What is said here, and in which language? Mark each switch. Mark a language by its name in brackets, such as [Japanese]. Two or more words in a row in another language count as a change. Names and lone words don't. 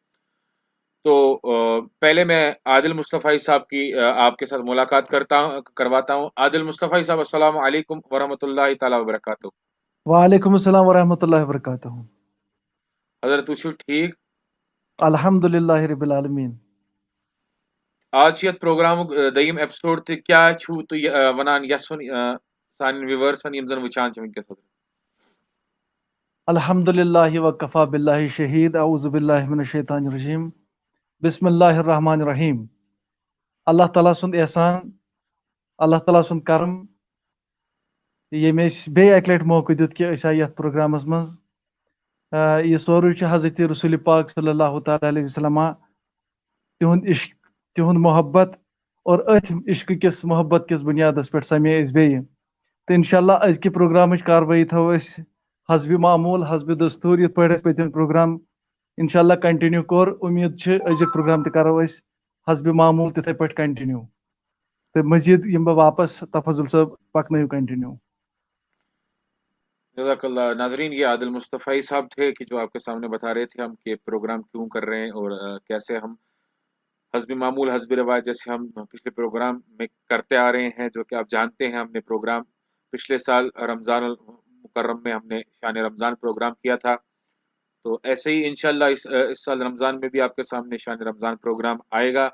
[Urdu] تو پہلے میں عادل مصطفی صاحب کی آپ کے ساتھ ملاقات کرواتا ہوں۔ [Arabic] عادل مصطفی صاحب، السلام علیکم ورحمۃ اللہ تعالی وبرکاتہ۔ وعلیکم السلام ورحمۃ اللہ وبرکاتہ۔ [Kashmiri] حضرت تُچھو ٹھیک؟ [Arabic] الحمدللہ رب العالمین۔ [Kashmiri] آج یت پروگرام دیم ایپیسوڈ تہ کیا چھو تو ونان یسن سان ویورسن یم زن وچان چھ ونکس؟ [Arabic] الحمدللہ وکفا باللہ شہید، اعوذ باللہ من الشیطان الرجیم، بسم اللہ الرحمن الرحیم۔ [Kashmiri] اللہ تعالیٰ سند احسان، اللہ تعالیٰ سند کرم یم بیٚیہِ اکہِ لٹہِ موقع دیُت کہ أسۍ آیہِ یتھ پروگرامس منٛز۔ یہ سورُے چھُ حضرت رسول پاک [Arabic] صلی اللہ تعالیٰ علیہ وسلم [Kashmiri] تِہُنٛد عشق، تِہُنٛد محبت، اور أتھۍ عشقہٕ کِس محبت کِس بُنیادس پٮ۪ٹھ سمے أسۍ بیٚیہِ، تہٕ انشاءاللہ أزکہِ پروگرامٕچ کاروٲیی تھاوو أسۍ حسبِ معموٗل حسبِ دستوٗر، یِتھ پٲٹھۍ اَسہِ پٔتِم پروگرام انشاءاللہ کنٹِنیو کوٚر۔ اُمید چھِ أزیُک پروگرام تہِ کرو أسۍ حسبِ معموٗل تِتھَے پٲٹھۍ کنٹِنیو، تہٕ مزید یِمہٕ بہٕ واپس تفضل صٲب، پکنٲیِو کنٹِنیو۔ [Arabic] جزاک اللہ۔ [Urdu] ناظرین یہ عادل مصطفی صاحب تھے کہ جو آپ کے سامنے بتا رہے تھے ہم کہ پروگرام کیوں کر رہے ہیں اور کیسے ہم حسب معمول حسب روایت جیسے ہم پچھلے پروگرام میں کرتے آ رہے ہیں، جو کہ آپ جانتے ہیں ہم نے پروگرام پچھلے سال رمضان المکرم میں ہم نے شان رمضان پروگرام کیا تھا، تو ایسے ہی انشاءاللہ اس سال رمضان میں بھی آپ کے سامنے شان رمضان پروگرام آئے گا۔